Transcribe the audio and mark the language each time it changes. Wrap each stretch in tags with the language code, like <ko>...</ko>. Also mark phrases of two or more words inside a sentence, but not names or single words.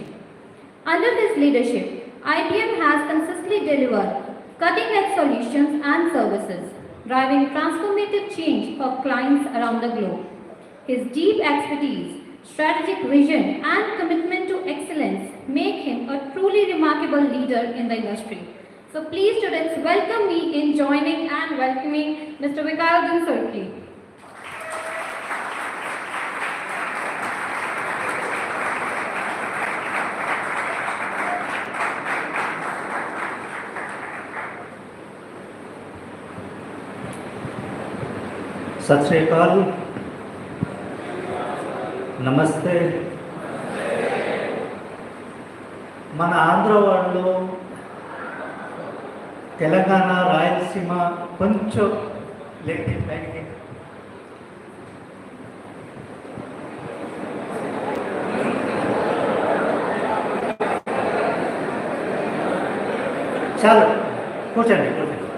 <en>Under his leadership, IBM has consistently delivered cutting-edge solutions and services, driving transformative change for clients around the globe. His deep expertise, strategic vision, and commitment to excellence make him a truly remarkable leader in the industry. So please, students, welcome me in joining and welcoming Mr. Vikarudin Surki.</en> <hi>सत श्री अकाल, नमस्ते।</hi> <te>మన ఆంధ్ర వాళ్ళు తెలంగాణ రాయలసీమ కొంచెం లేట్ పైకి చాలు కూర్చోండి కూర్చోండి।</te>